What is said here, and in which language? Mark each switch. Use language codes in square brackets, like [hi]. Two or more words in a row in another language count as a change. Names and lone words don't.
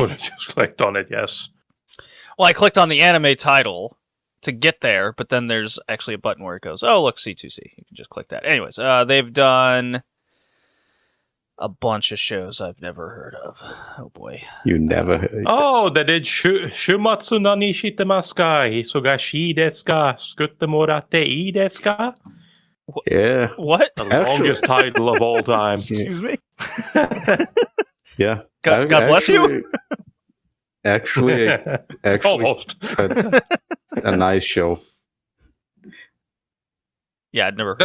[en] Would have just clicked on it, yes. Well, I clicked on the anime title to get there, but then there's actually a button where it goes, oh, look, C2C. You can just click that. Anyways, they've done a bunch of shows I've never heard of. Oh, boy. You never heard. Oh, they did Shumatsu no ni shitemasu ka? Hisogashi desu ka? Skutte morate ii desu ka? Yeah. What? The longest title of all time. Excuse me? Yeah. God bless you? Actually, Almost. a nice show. Yeah, I'd never heard